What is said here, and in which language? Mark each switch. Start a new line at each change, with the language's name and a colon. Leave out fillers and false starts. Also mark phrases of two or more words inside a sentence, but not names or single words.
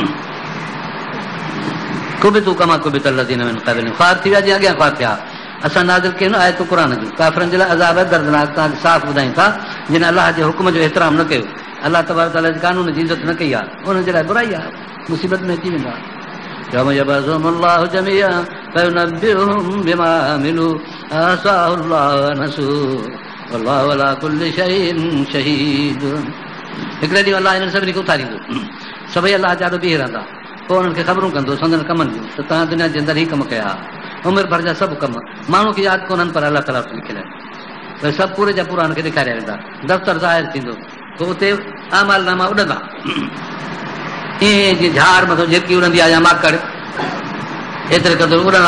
Arabic: كبتوا كما كبت الذين من قبلهم,
Sindhi: ख़्वार थी विया जीअं अॻियां ख़्वार थिया। असां नाज़िल कयूं आयतूं क़ुर जूं, काफ़िरनि जे लाइ अज़ाब दर्दनाक, तव्हांखे साफ़ ॿुधायूं था जिन अलाह जे हुकुम जो एतिराम न कयो,
Arabic: الله تبارك وتعالى
Sindhi: जे कानून जी इज़त न कई आहे, उन्हनि जे लाइ बुराई आहे, मुसीबत में अची वेंदा।
Arabic: يوم يبعثهم الله جميعا فينبئهم بما عملوا أحصاه الله ونسوه والله على كل شيء شهيد.
Sindhi: हिकिड़े ॾींहुं अलाह हिननि सभिनी खे उथारींदो, सभई अलाह जा बीह रहंदा, पोइ उन्हनि खे ख़बरूं कंदो संदन कमनि जूं त तव्हां दुनिया जे अंदरि ई कमु कया, उमिरि भर जा सभु कम माण्हू खे यादि कोन्हनि पर अलाह ताला लिखियल आहिनि, भई सभु पूरे जा पूरा हुनखे ॾेखारिया वेंदा, दफ़्तर ज़ाहिर थींदो, पोइ उते आमालनामा उॾंदा, ईअं जीअं झाड़ मथां झिरकी उड़ंदी आहे या माकड़, एतिरे क़दुरु उड़ंदा।